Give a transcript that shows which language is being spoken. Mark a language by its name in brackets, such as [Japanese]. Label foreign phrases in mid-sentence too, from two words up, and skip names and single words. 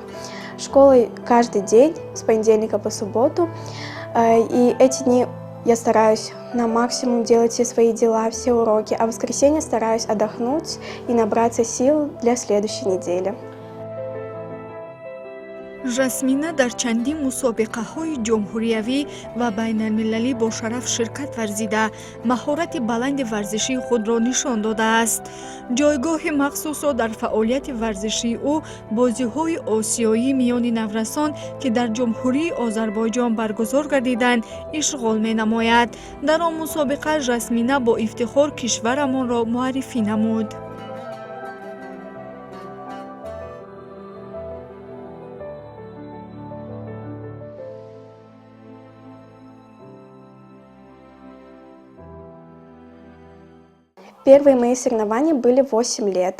[Russian] Школой каждый день, с понедельника по субботу, и эти дни я стараюсь на максимум делать все свои дела, все уроки, а в воскресенье стараюсь отдохнуть и набраться сил для следующей недели. [Tajik] жасмина дар чандин мусобиқаҳои ҷумҳуриявӣ ва байналмилалӣ бо шараф ширкат варзида, маҳорати баланди варзишии худро нишон додааст. ҷойгоҳи махсусо дар фаъолияти варзишии ӯ бозиҳои осиёӣ миёни наврасон, ки дар ҷумҳурии Озарбойҷон баргузор гардиданд, ишғол менамояд. дар он мусобиқа жасмина бо ифтихор кишварамонро муаррифӣ намуд. [Russian] Первые мои соревнования были 8 лет.